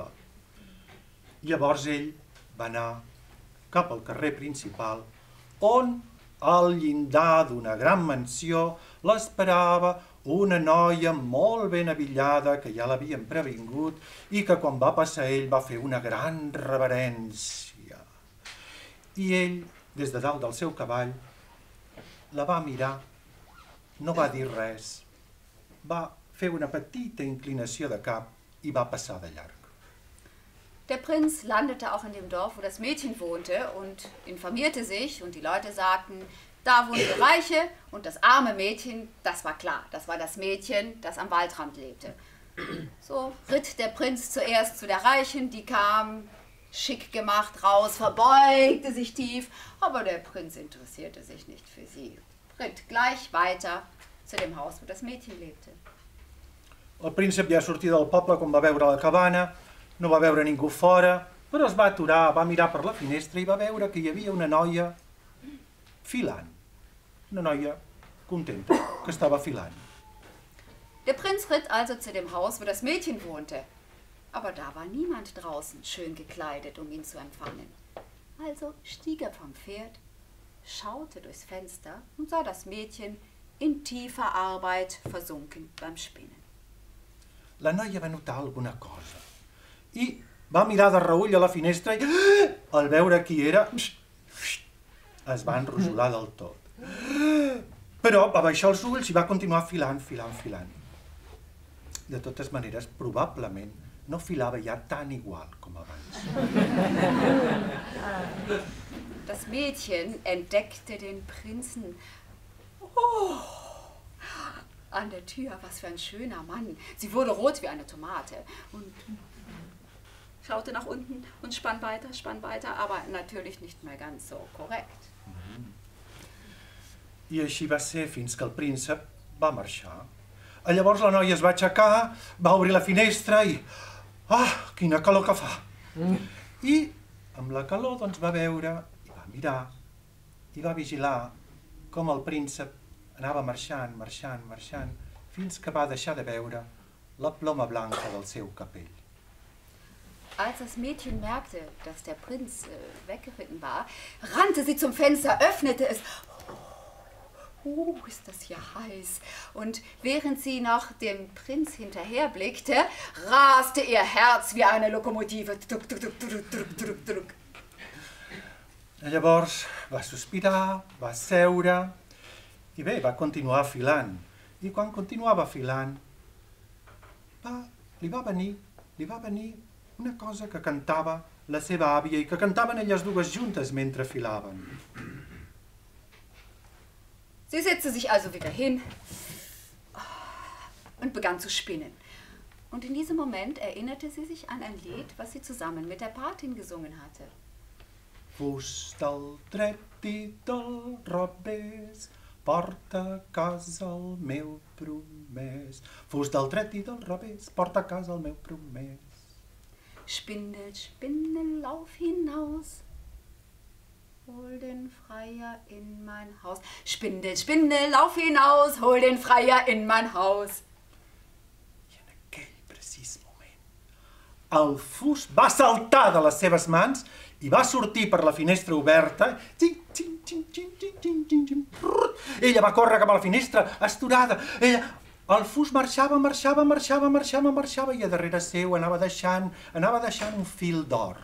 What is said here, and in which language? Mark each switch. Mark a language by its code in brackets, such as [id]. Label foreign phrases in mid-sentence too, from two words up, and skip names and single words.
[ca] Llavors ell va anar cap al carrer principal on, al llindar d'una gran mansió, l'esperava una noia molt ben avillada que ja l'havien previngut i que quan va passar ell va fer una gran reverència. I ell, des de dalt del seu cavall, la va mirar, no va dir res, va fer una petita inclinació de cap i va passar de llarg. [de] Der Prinz landete auch in dem Dorf, wo das Mädchen wohnte und informierte sich und die Leute sagten, da wohnt die Reiche und das arme Mädchen, das war klar, das war das Mädchen, das am Waldrand lebte. So ritt der Prinz zuerst zu der Reichen, die kam schick gemacht raus, verbeugte sich tief, aber der Prinz interessierte sich nicht für sie. Ritt gleich weiter zu dem Haus, wo das Mädchen lebte. [ca] El príncep ja sortia del poble quan va veure la cabana, no va veure ningú fora, però es va aturar, va mirar per la finestra i va veure que hi havia una noia filant. Una noia contenta, que estava filant. [de] Der Prinz ritt also zu dem Haus, wo das Mädchen wohnte. Aber da war niemand draußen schön gekleidet, um ihn zu empfangen. Also stieg er vom Pferd, schaute durchs Fenster und sah das Mädchen in tiefer Arbeit versunken beim Spinnen. [ca] La noia va notar alguna cosa i va mirar de reull a la finestra i, al veure qui era, es va enrojolar del tot. Però va baixar els ulls i va continuar filant, filant, filant. De totes maneres, probablement no filava ja tan igual com abans. [de] Das Mädchen entdeckte den Prinzen. Oh, an der Tür. Was für ein schöner Mann. Sie wurde rot wie eine Tomate und schaute nach unten und spann weiter, aber natürlich nicht mehr ganz so korrekt. [ca] I així va ser fins que el príncep va marxar. Llavors la noia es va aixecar, va obrir la finestra i... Ah, quina calor que fa! I amb la calor doncs va veure, i va mirar, i va vigilar com el príncep anava marxant, fins que va deixar de veure la ploma blanca del seu capell. [de] Als das Mädchen merkte, dass der Prinz weggeritten war, rannte sie zum Fenster, öffnete es. Ist das hier heiß. Und während sie noch dem Prinz hinterherblickte, raste ihr Herz wie eine Lokomotive. Druck, druck, druck, druck, druck, druck, druck. [ca] Llavors va sospirar, va seure i bé, va continuar filant. I quan continuava filant, li va venir una cosa que cantava la seva àvia i que cantaven elles dues juntes mentre filaven. [de] Sie setzte sich also wieder hin und begann zu spinnen. Und in diesem Moment erinnerte sie sich an ein Lied, was sie zusammen mit der Patin gesungen hatte. [ca] Fus del dret i del revés, porta a casa el meu promès. Fus del dret i del revés, porta a casa el meu promès. [de] Spindel, Spindel, lauf hinaus, hol den Freier in mein Haus. Spindel, Spindel, lauf hinaus, hol den Freier in mein Haus. [ca] I en aquell precís moment, el fus va saltar de les seves mans i va sortir per la finestra oberta. Ella va córrer cap a la finestra, esturada. El fus marxava i a darrere seu anava deixant un fil d'or.